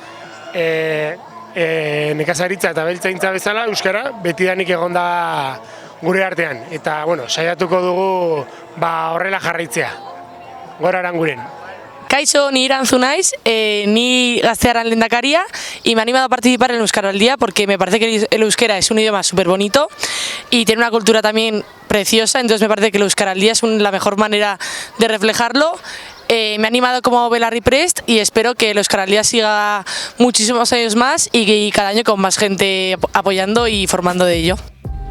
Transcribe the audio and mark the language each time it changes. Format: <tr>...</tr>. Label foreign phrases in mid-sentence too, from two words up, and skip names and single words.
<eu>Nekazaritza eta abeltzaintza bezala euskara betidanik egon da gure artean, eta saiatuko dugu horrela jarraitzea. Gora Aranguren. Kaixo, ni Irantzu naiz, ni Gaztearan lehendakaria</eu> <es>y me he animado a participar en el Euskaraldia porque me parece que el euskera es un idioma súper bonito y tiene una cultura también preciosa, entonces me parece que el Euskaraldia es la mejor manera de reflejarlo. Me he animado como Belarri Prest y espero que el Euskaraldia siga muchísimos años más y cada año con más gente apoyando y formando de ello.</es>